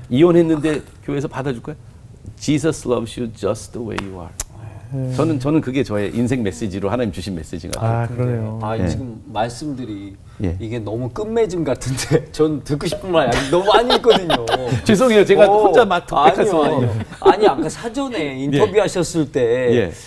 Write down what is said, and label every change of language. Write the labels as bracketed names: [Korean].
[Korean] 이혼했는데 교회에서 받아줄 거야? [English] Jesus loves you just the way you are. [Korean] 저는 그게 저의 인생 메시지로 하나님 주신 메시지가 돼요. 아, 그러네요. 아, 예. 지금 말씀들이 예. 이게 너무 끝맺음 같은데 전 듣고 싶은 말이 너무 많이 있거든요. 죄송해요. 제가 혼자 막 독백해서. 아니 아까 사전에 인터뷰하셨을 때 예.